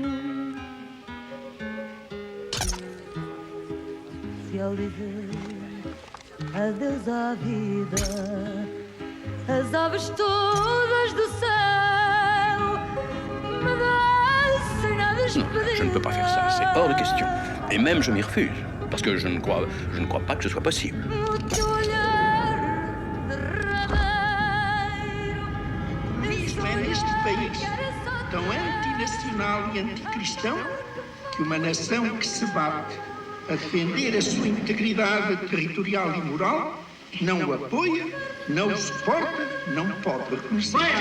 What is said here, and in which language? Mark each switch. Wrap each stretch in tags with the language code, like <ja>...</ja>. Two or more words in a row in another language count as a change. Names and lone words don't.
<pt>Se ao dizer adeus à vida, as aves todas do céu me descem na</pt> <fr>Non,</fr> <pt>despedida.</pt> <fr>je ne peux pas faire ça, c'est hors de question. Et même je m'y refuse, parce que je ne crois pas que ce soit possible.</fr> <pt>O teu olhar derradeiro. Mesmo é neste país tão antinacional e anticristão que uma nação que se bate a defender a sua integridade territorial e moral não o apoia, não o suporta, não pode reconhecer.</pt>